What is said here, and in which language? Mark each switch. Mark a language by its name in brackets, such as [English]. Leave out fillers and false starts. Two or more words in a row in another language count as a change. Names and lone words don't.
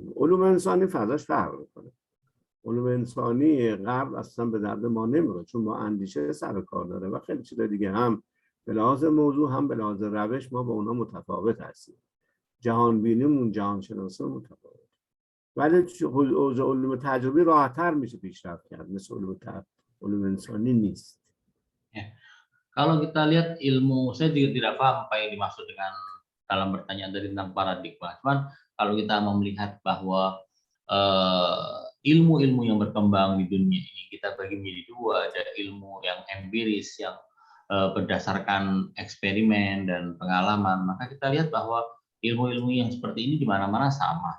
[Persian] علوم انسانی فضاش فرق میکنه. علوم انسانی غرب اصلا به درد ما نمیخوره چون با اندیشه سر کار داره و خیلی چیزا دیگه، هم به لحاظ موضوع هم به لحاظ روش ما با اونا متفاوت هستیم. جهان بینیمون، جهان شناسیمون متفاوت. ولی علوم تجربی راحت‌تر میشه پیشرفت کرد، مثل علوم انسانی نیست. [Indonesian] Kalau kita lihat ilmu, saya juga tidak paham apa yang dimaksud dengan dalam pertanyaan dari tentang paradigma. Cuman kalau kita mau melihat bahwa ilmu-ilmu yang berkembang di dunia ini kita bagi menjadi dua, ada ilmu yang empiris yang berdasarkan eksperimen dan pengalaman, maka kita lihat bahwa ilmu-ilmu yang seperti ini di mana-mana sama.